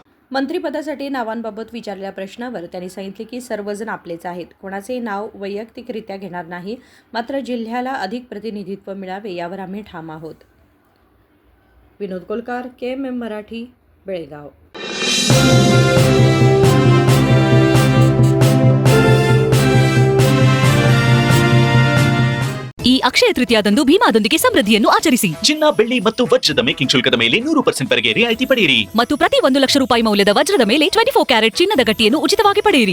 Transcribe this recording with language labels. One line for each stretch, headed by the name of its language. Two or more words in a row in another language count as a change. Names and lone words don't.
Marathi: मंत्रिपदासाठी नावांबाबत विचारलेल्या प्रश्नावर त्यांनी सांगितले की सर्वजण आपलेच आहेत, कोणाचेही नाव वैयक्तिकरित्या घेणार नाही, मात्र जिल्ह्याला अधिक प्रतिनिधित्व मिळावे यावर आम्ही ठाम आहोत. विनोद कोलकार, KMM मराठी, बेळगाव.
Kannada: ಈ ಅಕ್ಷಯ ತೃತೀಯದಂದು ಭೀಮಾದೊಂದಿಗೆ ಸಮೃದ್ಧಿಯನ್ನು ಆಚರಿಸಿ. ಚಿನ್ನ, ಬೆಳ್ಳಿ ಮತ್ತು ವಜ್ರದ ಮೇಕಿಂಗ್ ಶುಲ್ಕದ ಮೇಲೆ 100% ವರೆಗೆ ರಿಯಾಯಿತಿ ಪಡೆಯಿರಿ. ಮತ್ತು ಪ್ರತಿ 1 ಲಕ್ಷ ರೂಪಾಯಿ ಮೌಲ್ಯದ ವಜ್ರದ ಮೇಲೆ 24 ಕ್ಯಾರೆಟ್ ಚಿನ್ನದ ಗಟ್ಟಿಯನ್ನು ಉಚಿತವಾಗಿ ಪಡೆಯಿರಿ.